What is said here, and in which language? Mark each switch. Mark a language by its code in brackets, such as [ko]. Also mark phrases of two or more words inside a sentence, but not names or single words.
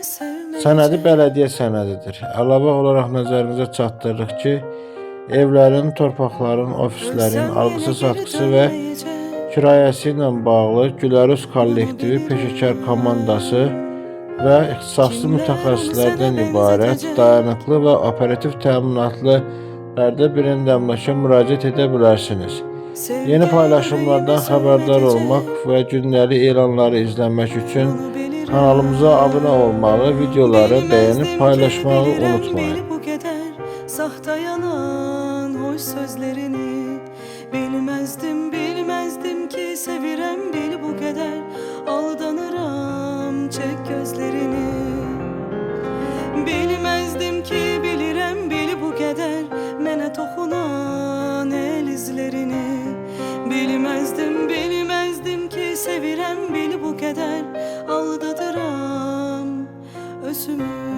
[az] Sənədi bələdiyyə sənədidir. Əlavə olaraq nəzərinizə çatdırırıq ki, evlərin, torpaqların, ofislərin alqısı-satqısı və kirayəsi ilə bağlı Gülərüz kollektivi peşəkar komandası və ixtisaslı mütəxəssislərdən ibarət dayanıqlı və operativ təminatlı Bərdə birində əmlaka müraciət edə bilərsiniz. Yeni paylaşımlardan xəbərdar olmaq və gündəlik elanları izləmək üçün kanalımıza abunə olmağı, videoları bəyənib paylaşmağı unutmayın. [tr] Sahta yalan hoş sözlerini bilmezdim ki sevirem bil bu kadar aldanıram çek gözlerini bilmezdim ki bilirem bil bu kadar mene toxunan el izlerini bilmezdim ki sevirem bil bu kadar aldadıram özümü.